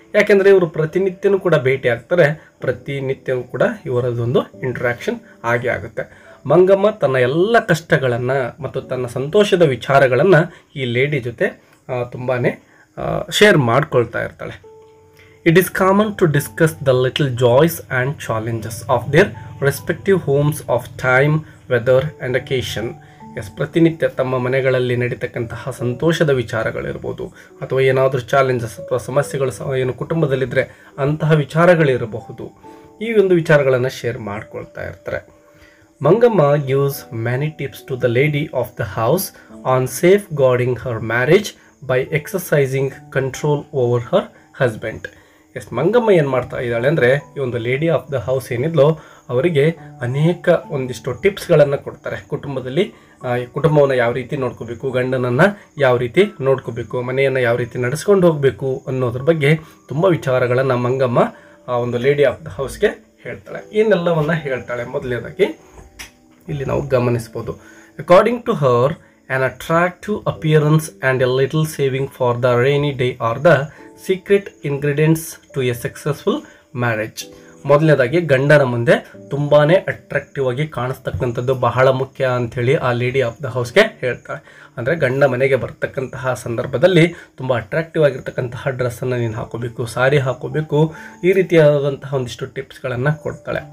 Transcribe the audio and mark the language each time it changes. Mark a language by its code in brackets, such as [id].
[kn] ಯಾಕೆಂದರೆ ಇವರು ಪ್ರತಿನಿತ್ಯನೂ ಕೂಡ ಭೇಟಿ ಆಗ್ತಾರೆ, ಪ್ರತಿನಿತ್ಯವೂ ಕೂಡ ಇವರದೊಂದು ಇಂಟ್ರಾಕ್ಷನ್ ಆಗೇ ಆಗುತ್ತೆ. ಮಂಗಮ್ಮ ತನ್ನ ಎಲ್ಲ ಕಷ್ಟಗಳನ್ನು ಮತ್ತು ತನ್ನ ಸಂತೋಷದ ವಿಚಾರಗಳನ್ನು ಈ ಲೇಡಿ ಜೊತೆ ತುಂಬಾ ಶೇರ್ ಮಾಡ್ಕೊಳ್ತಾ ಇರ್ತಾಳೆ. [en] It is common to discuss the little joys and challenges of their respective homes of time, weather and occasion. [kn] S, ಪ್ರತಿನಿತ್ಯ ತಮ್ಮ ಮನೆಗಳಲ್ಲಿ ನಡೀತಕ್ಕಂತಹ ಸಂತೋಷದ ವಿಚಾರಗಳಿರ್ಬೋದು, ಅಥವಾ ಏನಾದರೂ ಚಾಲೆಂಜಸ್ ಅಥವಾ ಸಮಸ್ಯೆಗಳು ಏನು ಕುಟುಂಬದಲ್ಲಿದ್ದರೆ ಅಂತಹ ವಿಚಾರಗಳಿರಬಹುದು. ಈ ಒಂದು ವಿಚಾರಗಳನ್ನು ಶೇರ್ ಮಾಡ್ಕೊಳ್ತಾ ಇರ್ತಾರೆ. [en] Mangamma gives many tips to the lady of the house on safeguarding her marriage by exercising control over her husband. [kn] S, Mangamma ಏನು ಮಾಡ್ತಾ ಇದ್ದಾಳೆ ಅಂದರೆ, ಈ ಒಂದು ಲೇಡಿ ಆಫ್ ದ ಹೌಸ್ ಏನಿದ್ಲೋ ಅವರಿಗೆ ಅನೇಕ ಒಂದಿಷ್ಟು ಟಿಪ್ಸ್ಗಳನ್ನು ಕೊಡ್ತಾರೆ. ಕುಟುಂಬದಲ್ಲಿ ಕುಟುಂಬವನ್ನು ಯಾವ ರೀತಿ ನೋಡ್ಕೋಬೇಕು, ಗಂಡನನ್ನು ಯಾವ ರೀತಿ ನೋಡ್ಕೋಬೇಕು, ಮನೆಯನ್ನು ಯಾವ ರೀತಿ ನಡೆಸ್ಕೊಂಡು ಹೋಗಬೇಕು ಅನ್ನೋದ್ರ ಬಗ್ಗೆ ತುಂಬ ವಿಚಾರಗಳನ್ನು ಮಂಗಮ್ಮ ಆ ಒಂದು ಲೇಡಿ ಆಫ್ ದ ಹೌಸ್ಗೆ ಹೇಳ್ತಾಳೆ. ಇನ್ನೆಲ್ಲವನ್ನು ಹೇಳ್ತಾಳೆ. ಮೊದಲನೇದಾಗಿ ಇಲ್ಲಿ ನಾವು ಗಮನಿಸ್ಬೋದು, [en] According to her an attractive appearance and a little saving for the rainy day are the secret ingredients to a successful marriage. [kn] ಮೊದಲನೇದಾಗಿ ಗಂಡನ ಮುಂದೆ ತುಂಬಾ ಅಟ್ರಾಕ್ಟಿವ್ ಆಗಿ ಕಾಣಿಸ್ತಕ್ಕಂಥದ್ದು ಬಹಳ ಮುಖ್ಯ ಅಂಥೇಳಿ ಆ ಲೇಡಿ ಆಫ್ ದ ಹೌಸ್ಗೆ ಹೇಳ್ತಾಳೆ. ಅಂದರೆ ಗಂಡ ಮನೆಗೆ ಬರ್ತಕ್ಕಂತಹ ಸಂದರ್ಭದಲ್ಲಿ ತುಂಬ ಅಟ್ರಾಕ್ಟಿವ್ ಆಗಿರ್ತಕ್ಕಂತಹ ಡ್ರೆಸ್ಸನ್ನು ನೀನು ಹಾಕೋಬೇಕು, ಸಾರಿ ಹಾಕೋಬೇಕು, ಈ ರೀತಿಯಾದಂತಹ ಒಂದಿಷ್ಟು ಟಿಪ್ಸ್ಗಳನ್ನು ಕೊಡ್ತಾಳೆ.